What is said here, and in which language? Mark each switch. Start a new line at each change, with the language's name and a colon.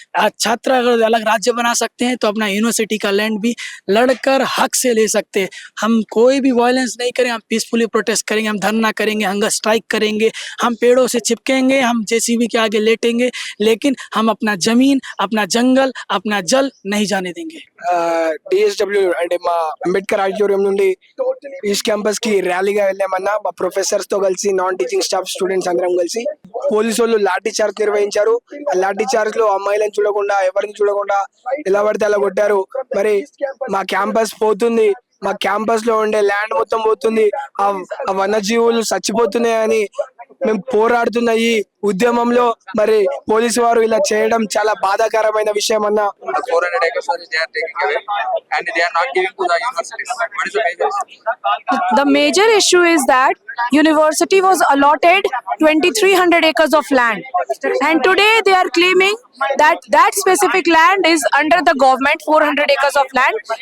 Hindi: आज छात्र अगर अलग राज्य बना सकते हैं तो अपना यूनिवर्सिटी का लैंड भी लड़कर हक से ले सकते हैं। हम कोई भी वायलेंस नहीं करेंगे, हम पीसफुली प्रोटेस्ट करेंगे, हम धरना करेंगे, हंगर स्ट्राइक करेंगे, हम पेड़ों से चिपकेंगे, हम जेसीबी के आगे लेटेंगे, लेकिन हम अपना जमीन, अपना जंगल, अपना जल नहीं जाने देंगे।
Telugu: డిఎస్డబ్ల్యూ అంటే మా అంబేద్కర్ ఆడిటోరియం నుండి ఈస్ట్ క్యాంపస్ కి ర్యాలీగా వెళ్ళామన్నా మా ప్రొఫెసర్స్ తో కలిసి నాన్ టీచింగ్ స్టాఫ్ స్టూడెంట్స్ అందరం కలిసి పోలీసు వాళ్ళు లాఠీ చార్జ్ నిర్వహించారు. ఆ లాఠీ చార్జ్ లో అమ్మాయిలను చూడకుండా, ఎవరిని చూడకుండా ఎలా పడితే అలా కొట్టారు. మరి మా క్యాంపస్ పోతుంది, మా క్యాంపస్ లో ఉండే ల్యాండ్ మొత్తం పోతుంది, ఆ వన్యజీవులు చచ్చిపోతున్నాయని మేము పోరాడుతున్న ఈ ఉద్యమంలో మరి పోలీసు వారు ఇలా చేయడం చాలా బాధాకరమైన విషయం అన్న.
English: 400 acres they are taking away and they are not giving to the universities. What is the major issue? The major issue is that university was allotted 2300 acres of land, and today they are claiming that that specific land is under the government, 400 acres of land.